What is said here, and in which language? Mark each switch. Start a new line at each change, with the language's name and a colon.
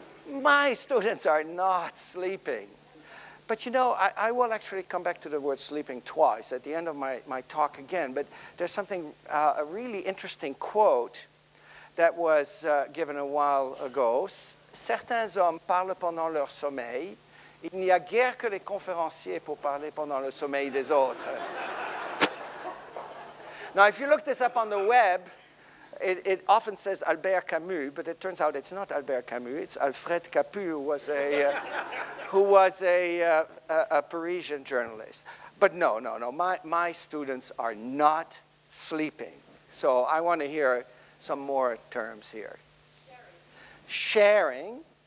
English: My students are not sleeping. But I will actually come back to the word sleeping twice at the end of my talk again. But there's something, a really interesting quote that was given a while ago.
French: Certains hommes parlent pendant leur sommeil. Il n'y a guère que les conférenciers pour parler pendant le sommeil des autres.
English: Now, if you look this up on the web, it often says Albert Camus, but it turns out it's not Albert Camus. It's Alfred Capu, who was a Parisian journalist. But no. My students are not sleeping. So I want to hear some more terms here. Sharing.